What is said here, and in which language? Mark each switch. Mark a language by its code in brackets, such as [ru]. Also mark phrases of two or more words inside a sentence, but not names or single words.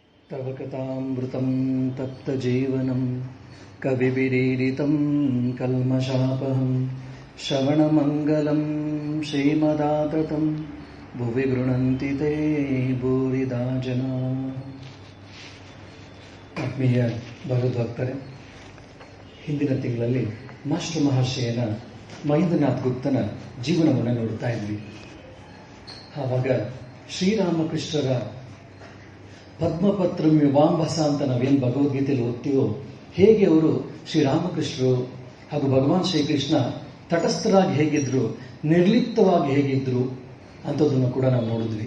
[sa] तव कथामृतं तप्तजीवनं कविभिरीडितं कल्मषापहं श्रवणमङ्गलं श्रीमदाततं भुवि गृह्णन्ति ते भूरिदा जना. [kn] ಆತ್ಮೀಯ ಭಗವದ್ಭಕ್ತರೇ, ಹಿಂದಿನ ತಿಂಗಳಲ್ಲಿ ಮಾಸ್ಟರ್ ಮಹರ್ಷಿಯನ ಮಹೇಂದ್ರನಾಥ್ ಗುಪ್ತನ ಜೀವನವನ್ನು ನೋಡ್ತಾ ಇದ್ವಿ. ಆವಾಗ ಶ್ರೀರಾಮಕೃಷ್ಣರ [sa] ಪದ್ಮಪತ್ರಂ ಯುವಾಂಬಸ [kn] ಅಂತ ನಾವೇನು ಭಗವದ್ಗೀತೆಯಲ್ಲಿ ಓದ್ತೀವೋ, ಹೇಗೆ ಅವರು ಶ್ರೀರಾಮಕೃಷ್ಣರು ಹಾಗೂ ಭಗವಾನ್ ಶ್ರೀಕೃಷ್ಣ ತಟಸ್ಥರಾಗಿ ಹೇಗಿದ್ರು, ನಿರ್ಲಿಪ್ತವಾಗಿ ಹೇಗಿದ್ರು ಅಂಥದ್ದನ್ನು ಕೂಡ ನಾವು ನೋಡಿದ್ವಿ.